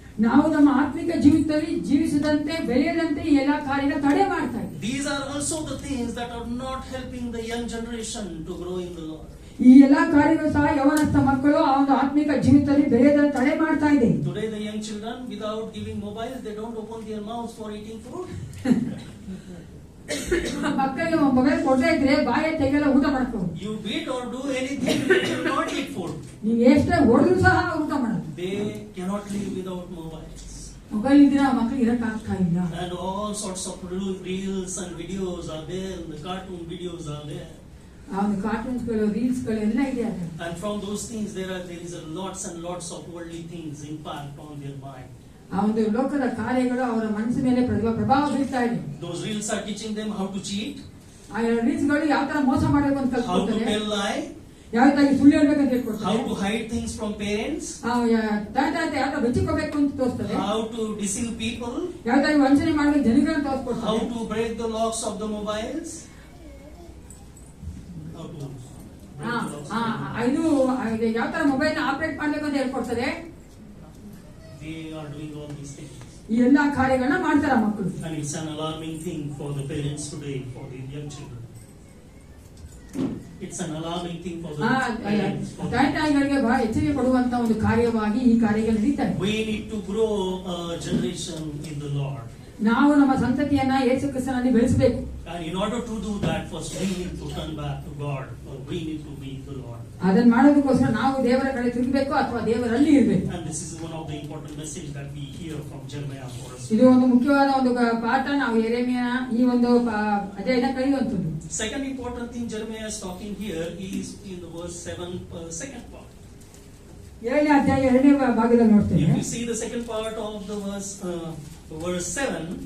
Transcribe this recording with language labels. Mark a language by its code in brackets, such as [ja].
[kn] ನಾವು ನಮ್ಮ ಆತ್ಮಿಕ ಜೀವಿತದಲ್ಲಿ ಜೀವಿಸದಂತೆ ಬೆಳೆಯದಂತೆ ಈ ಎಲ್ಲಾ ಕಾರ್ಯಗಳು ತಡೆ ಮಾಡ್ತಾ ಇದೆ. [en] These are also the things that are not helping the young generation to grow in the Lord. [kn] ಈ ಎಲ್ಲಾ ಕಾರ್ಯಗಳು ಸಹ ಯವನಸ್ಥ ಮಕ್ಕಳು ಆ ಒಂದು ಆತ್ಮಿಕ ಜೀವಿತದಲ್ಲಿ ಬೆಳೆಯದಂತೆ ತಡೆ ಮಾಡ್ತಾ ಇದೆ. [en] Today the young children, without giving mobiles, they don't open their mouths for eating food. [kn] ಮಕ್ಕಳಿಗೆ ಮೊಬೈಲ್ ಕೊಡದೇ ಇದ್ರೆ ಬಾಯ ತೆಗೆಲ್ಲ ಊಟ ಮಾಡ್ಕೊಂಡು [en] You beat or do anything, they will not eat food. [kn] ನೀವು ಎಷ್ಟೇ ಹೊಡೆದ್ರು ಸಹ ಊಟ ಮಾಡಲ್ಲ. [en] They cannot live without mobiles. [kn] Mobile ಇದ್ರೆ ಆ ಮಕ್ಕಳಿಗೆ ಇರಕ್ ಆಗ್ತಾ ಇಲ್ಲ. [en] And all sorts of reels and videos are there, and the cartoon videos are there. [kn] ಆ ಒಂದು ಕಾರ್ಟೂನ್ಸ್ಗಳು ರೀಲ್ಸ್ಗಳು ಎಲ್ಲ ಇದೆ ಅದ. [en] And from those things there is a lots and lots of worldly things impact on their mind. [kn] ಆ ಒಂದು ಲೋಕದ ಕಾರ್ಯಗಳು ಅವರ ಮನಸ್ಸಿನ ಮೇಲೆ ಪ್ರಭಾವ ಬೀರ್ತಾ ಇದೆ. [en] Those reels are teaching them how to cheat, [kn] ಆ ರೀಲ್ಸ್ಗಳು ಯಾವ ತರ ಮೋಸ ಮಾಡಬೇಕು ಅಂತ [en] how to [kn] ಕಲ್ತ್ಕೊಳ್ತಾರೆ, [en] tell lie, [kn] ಯಾವ ತರ ಸುಳ್ಳು ಹೇಳ್ಬೇಕಂತ [en] how [kn] ಹೇಳ್ಕೊಡ್ತಾರೆ, [en] to hide things from parents, [kn] ಯಾವ ತರ ಬೆಚ್ಚಿಕೋಬೇಕು ಅಂತ ತೋರಿಸ್ತದೆ, [en] how to deceive people, [kn] ಯಾವ ತರ ವಂಚನೆ ಮಾಡಬೇಕು ಜನಗಳನ್ನ ತೋರಿಸ್ಕೊಡ್ತಾರೆ, [en] how to break the locks of the mobiles, how to break the locks of the mobiles. [kn] ಇದು ಯಾವ ತರ ಮೊಬೈಲ್ ನ ಆಪರೇಟ್ ಮಾಡ್ಬೇಕು ಅಂತ ಹೇಳ್ಕೊಡ್ತದೆ. [en] They are doing all these things. [kn] ಈ ಎಲ್ಲಾ ಕಾರ್ಯಗಳನ್ನ ಮಾಡ್ತಾರ ಮಕ್ಕಳು. [en] And it's an alarming thing for the parents today, for the young children. It's an alarming thing for the parents. [kn] ತಂದೆ ತಾಯಿಗಳಿಗೆ ಬಹಳ ಎಚ್ಚರಿಕೆ ಕೊಡುವಂತ ಒಂದು ಕಾರ್ಯವಾಗಿ ಈ ಕಾರ್ಯಗಳು ನಡೀತಾರೆ. [en] We need to grow a generation in the Lord. [kn] ನಾವು ನಮ್ಮ ಸಂತತಿಯನ್ನ ಯೇಸು ಕ್ರಿಸ್ತನಲ್ಲಿ ಬೆಳೆಸಬೇಕು. [en] And in order to do that, first we need to turn back to God, or we need to be the Lord. [kn] ಅದನ್ನ ಮಾಡೋದಕ್ಕೋಸ್ಕರ ನಾವು ದೇವರ ಕಡೆ ತಿರುಗಬೇಕು ಅಥವಾ ದೇವರಲ್ಲಿ ಇರಬೇಕು. [en] And this is one of the important message that we hear from Jeremiah for us. [kn] ಇದು ಒಂದು ಮುಖ್ಯವಾದ ಒಂದು ಪಾಠ ನಾವು ಯೆರೆಮೀಯನ ಈ ಒಂದು ಅಧ್ಯಾಯದ ಕಲಿಯುವಂತದ್ದು. [en] Second important thing Jeremiah is talking here is in the verse 7, second part. [kn] 7ನೇ ಅಧ್ಯಾಯ 2ನೇ ಭಾಗದಲ್ಲಿ ನೋಡ್ತೇವೆ. [en] If you see the second part of the verse 7,